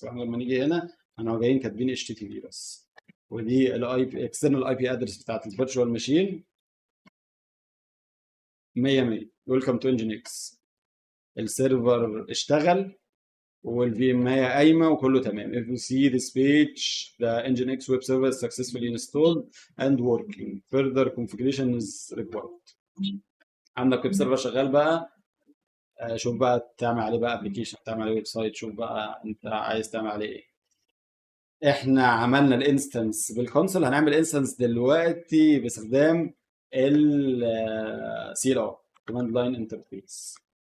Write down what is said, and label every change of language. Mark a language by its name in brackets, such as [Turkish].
[Arabic] فاحنا لما نيجي هنا احنا جايين كاتبين HTTP بس. ودي الاي بي اكسترنال اي بي ادرس بتاعت الفيرتشوال ماشين 100 100. ويلكم تو انجن اكس. السيرفر اشتغل والفي ام هي قايمه وكله تمام. [English] If you see this page the Nginx web server is successfully installed and working. Further configuration is required. [Arabic] عندك ويب سيرفر شغال بقى. شوف بقى تعمل عليه بقى ابلكيشن، تعمل عليه ويب سايت. شوف بقى انت عايز تعمل عليه ايه. احنا عملنا الانستنس بالكونسول. هنعمل انستنس دلوقتي باستخدام ال سي ال ار كوماند لاين انترفيس.